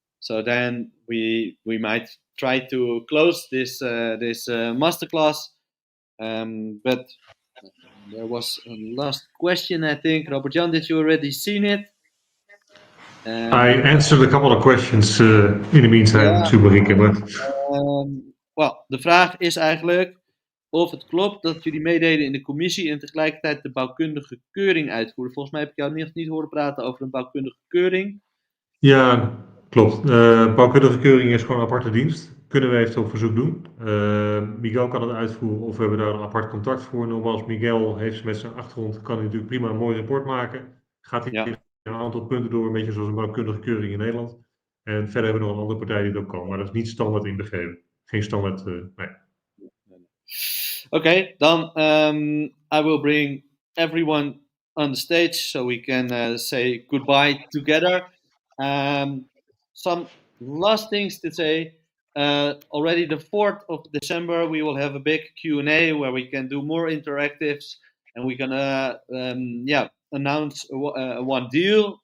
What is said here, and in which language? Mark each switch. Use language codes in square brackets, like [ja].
[en] So then we might try to close this masterclass. But there was a last question, I think. Robert Jan, did you already seen it? I answered a couple of questions in the meantime to Marieke. [nl] Well, de vraag is eigenlijk of het klopt dat jullie meededen in de commissie en tegelijkertijd de bouwkundige keuring uitvoeren. Volgens mij heb ik jou niet horen praten over een bouwkundige keuring. Ja, klopt. Bouwkundige keuring is gewoon een aparte dienst. Kunnen we eventueel op verzoek doen. Miguel kan het uitvoeren of we hebben daar een apart contact voor. Nogmaals, Miguel heeft met zijn achtergrond, kan hij natuurlijk prima een mooi rapport maken. Gaat hij een aantal punten door, een beetje zoals een bouwkundige keuring in Nederland. En verder hebben we nog een andere partij die het ook kan. Maar dat is niet standaard inbegeven. Geen standaard, nee. [en] Okay, dan I will bring everyone on the stage so we can say goodbye together. Some last things to say. Already the 4th of December, we will have a big Q&A where we can do more interactives, and we're gonna announce one deal.